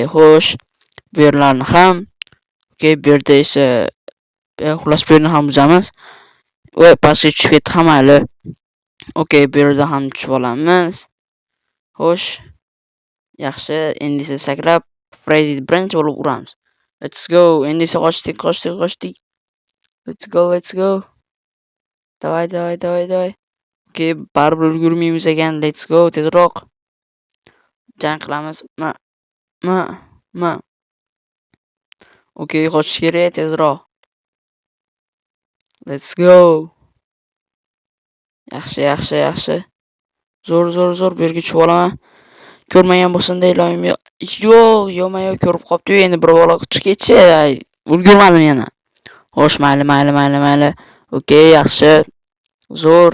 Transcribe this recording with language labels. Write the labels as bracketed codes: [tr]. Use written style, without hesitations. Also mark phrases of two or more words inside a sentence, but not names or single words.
[uz] Xo'sh, bu yerlarni ham, okey, bu yerda esa xullas bu yerni ham buzamiz. Va pastga tushib ketdi ham mayli. Okey, bu yerda ham tushib olamiz. Xo'sh, yaxshi. Endi esa sakrab, Freddy birinchi bo'lib uramiz. [en] Let's go. [uz] Endi esa qochdik, qochdik, qochdik. [en] Let's go, let's go. [ru] Давай, давай, давай, давай. [uz] Okey, baribir ulgurmaymiz ekan. [en] Let's go, [uz] tezroq. Jang qilamiz. Ma. Okey, qochish kerak, tezroq. [en] Let's go. [uz] Yaxshi, yaxshi, yaxshi. Zo'r, zo'r, zo'r. Bu yerga tushib olaman. Ko'rmagan bo'lsin iloyim. Yo'q, yo'q, ko'rib qopti. Endi bir bola chiqib ketchi. Ulgurmadim yana. Xo'sh, mayli, mayli, mayli, mayli. Okey, yaxshi. Zo'r.